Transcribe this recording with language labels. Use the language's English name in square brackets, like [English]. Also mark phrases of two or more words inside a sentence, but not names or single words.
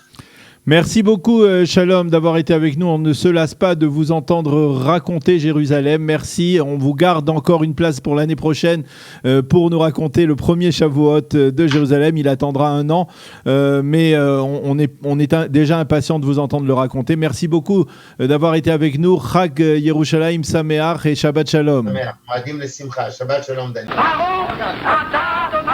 [French] Merci beaucoup, Shalom, d'avoir été avec nous. On ne se lasse pas de vous entendre raconter Jérusalem. Merci. On vous garde encore une place pour l'année prochaine pour nous raconter le premier Shavuot de Jérusalem. Il attendra 1 an, mais on est déjà impatient de vous entendre le raconter. Merci beaucoup d'avoir été avec nous. [Hebrew] חג ירושלים שמח et שבת שלום. שבת שלום, Daniel.